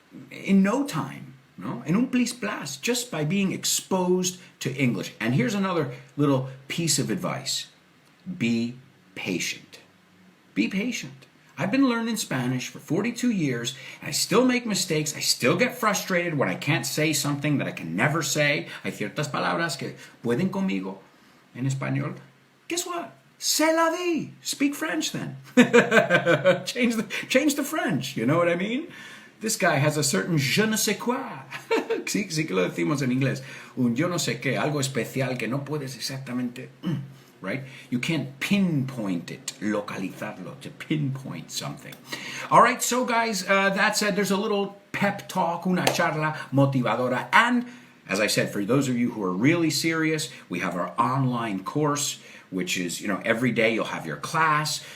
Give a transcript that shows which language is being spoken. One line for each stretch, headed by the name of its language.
English: In no time, no?
Spanish: En un plis plas,
English: just by being exposed to English. And here's another little piece of advice. Be patient. Be patient. I've been learning Spanish for 42 years, and I still make mistakes. I still get frustrated when I can't say something that I can never say.
Spanish: Hay ciertas palabras que pueden conmigo en español.
English: Guess what?
French: C'est la vie.
English: Speak French then. change the French. You know what I mean? This guy has a certain je ne sais quoi.
Spanish: sí que lo decimos en inglés. Un yo no sé qué, algo especial que no puedes exactamente...
English: Right? You can't pinpoint it,
Spanish: localizarlo,
English: to pinpoint something. All right, so guys, that said, there's a little pep talk,
Spanish: una charla motivadora.
English: And as I said, for those of you who are really serious, we have our online course, which is, every day you'll have your class.